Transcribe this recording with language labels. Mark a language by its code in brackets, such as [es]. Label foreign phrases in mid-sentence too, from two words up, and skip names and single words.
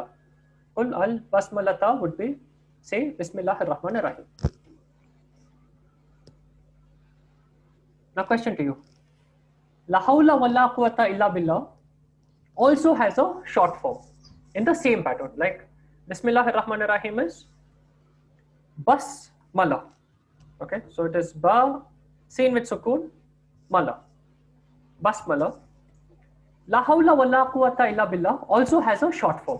[ar] قل البسملة [en] would be say [ar] بسم الله الرحمن الرحيم. [en] Now question to you. [ar] لا حول ولا قوة إلا بالله [en] also has a short form in the same pattern. Like [ar] بسم الله الرحمن الرحيم [en] is Basmala. Okay, so it is Ba, seen with Sukun, Mala. Basmala. [ar] لا حول ولا قوة إلا بالله [en] also has a short form.